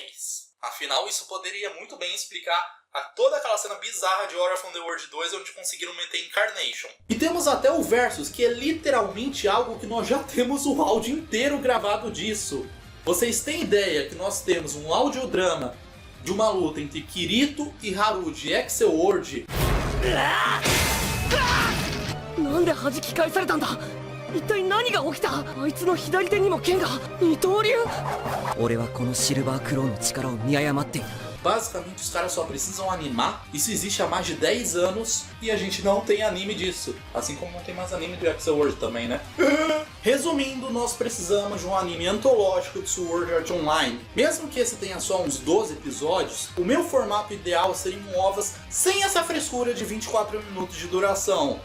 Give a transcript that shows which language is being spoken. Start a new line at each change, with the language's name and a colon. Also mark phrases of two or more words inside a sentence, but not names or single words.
Portuguese: Afinal, isso poderia muito bem explicar toda aquela cena bizarra de War of the World 2 onde conseguiram meter Incarnation. E temos até o Versus, que é literalmente algo que nós já temos o áudio inteiro gravado disso. Vocês têm ideia que nós temos um audiodrama de uma luta entre Kirito e Haru de Excel World?
Japanese: なんで弾き返されたんだ。一体何が起きた。あいつの左手にも剣が。二刀流。俺はこのシルバークローの力を見誤っている。
Portuguese: Basicamente os caras só precisam animar. Isso existe há mais de 10 anos e a gente não tem anime disso. Assim como não tem mais anime do Excel World também, né? Resumindo, nós precisamos de um anime antológico de Sword Art Online. Mesmo que esse tenha só uns 12 episódios, o meu formato ideal seria um OVAs sem essa frescura de 24 minutos de duração.